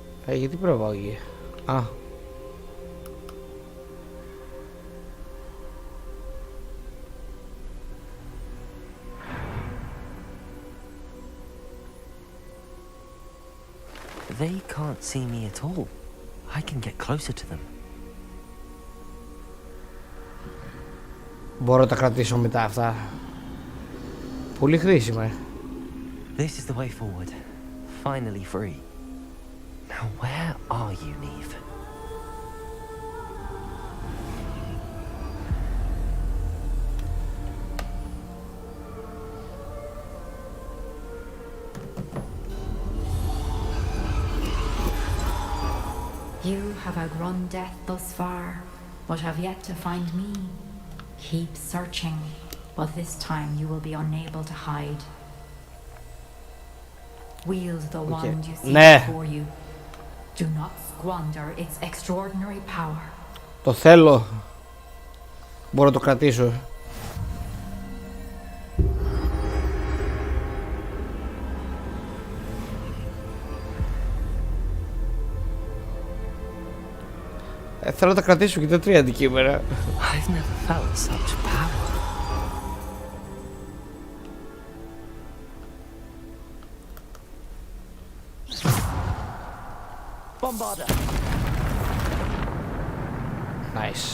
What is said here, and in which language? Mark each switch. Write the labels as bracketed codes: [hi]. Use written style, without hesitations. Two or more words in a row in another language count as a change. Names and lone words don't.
[el] Γιατί προβάγει. Α. [en] They can't see me at all. I can get closer to them. [el] Μπορώ να τα κρατήσω μετά αυτά. Πολύ χρήσιμα. [en] This is the way forward. Finally free. Now where are you, Neve? You have outrun death thus far, but have yet to find me. Keep searching, but this time you will be unable to hide. Wield the wand you see before you. Do not squander its extraordinary power. [el] Το θέλω. Μπορώ να το κρατήσω. Θέλω να τα κρατήσω και τα 3 αντικείμενα. [en] I've never felt such power. Bombarder. Nice.